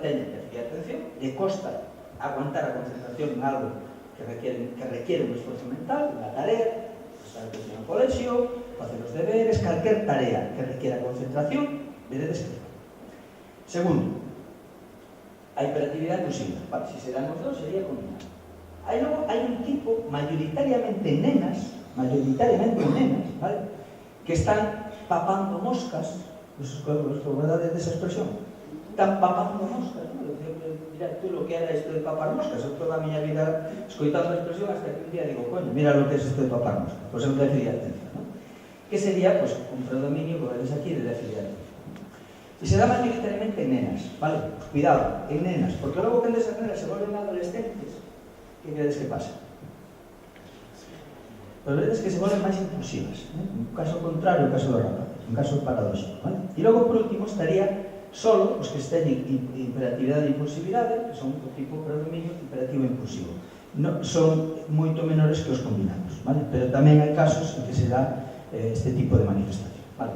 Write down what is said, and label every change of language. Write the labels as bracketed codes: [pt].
[gl] Teñen déficit de atención, le costa aguantar a concentración en algo que requiere un esforzo mental, unha tarea, prestar atención ao colexio, facer os deberes, calquer tarea que requiera concentración, veredes que segundo, a hiperactividade impulsiva, vale? Si se dan os dos, sería combinado. Aí logo hai un tipo, mayoritariamente nenas, vale? Que están papando moscas, verdade desa expresión? [es] Están papando moscas, ¿no? Mira tú lo que era esto de papar moscas. [gl] Eu toda a miña vida escoitando a expresión [es] hasta que un día digo, coño, mira lo que es esto de papar moscas. [gl] Pues é un déficit de atención, ¿no? Que sería, pues, un predominio, como ves aquí, de déficit de atención. [es] Y se da mayoritariamente en nenas, ¿vale? Pues cuidado, en nenas, porque luego cuando esas nenas se vuelven adolescentes, ¿qué crees que pasa? [gl] Pues vedes que se vuelven máis impulsivas, ¿eh? Un caso contrario, un caso de rapaces, un caso paradóxico, ¿vale? E logo, por último, estaría solo os que teñen hiperactividade e impulsividade, que son o tipo predominio hiperactivo e impulsivo. No, son moito menores que os combinados, ¿vale? Pero tamén hai casos en que se dá este tipo de manifestación, ¿vale?